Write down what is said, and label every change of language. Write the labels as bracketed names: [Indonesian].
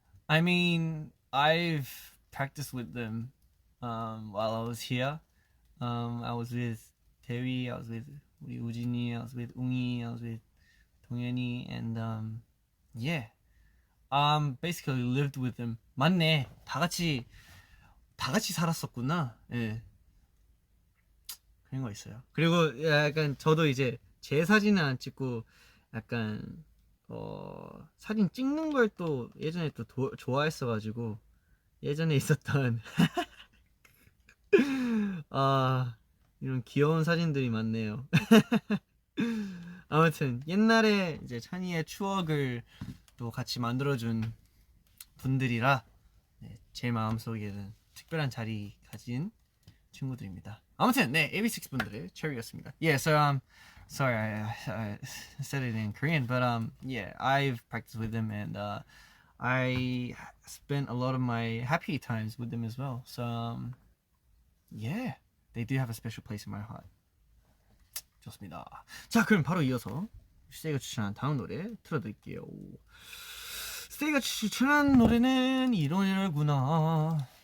[English] I mean, I've practiced with them while I was here. I was with Terry, I was with 우리 우진이, I was with 웅이, I was with 동현이, and yeah, basically lived with them. [Korean] 맞네, 다 같이 살았었구나. 예, 그런 거 있어요. 그리고 약간 저도 이제 제 사진은 안 찍고 약간 사진 찍는 걸 또 예전에 또 좋아했어가지고 예전에 있었던 이런 귀여운 사진들이 많네요. 아무튼 옛날에 이제 찬이의 추억을 또 같이 만들어준 분들이라 네, 제 마음속에는 특별한 자리 가진 친구들입니다. 아무튼 네, AB6 분들의 Cherry였습니다. [English] Yeah, so sorry I said it in Korean, but yeah, I've practiced with them and I spent a lot of my happy times with them as well. So yeah, They do have a special place in my heart. [Korean] 좋습니다. 자, 그럼 바로 이어서 스테이가 추천한 다음 노래 틀어드릴게요. 스테이가 추천한 노래는 이 노래구나.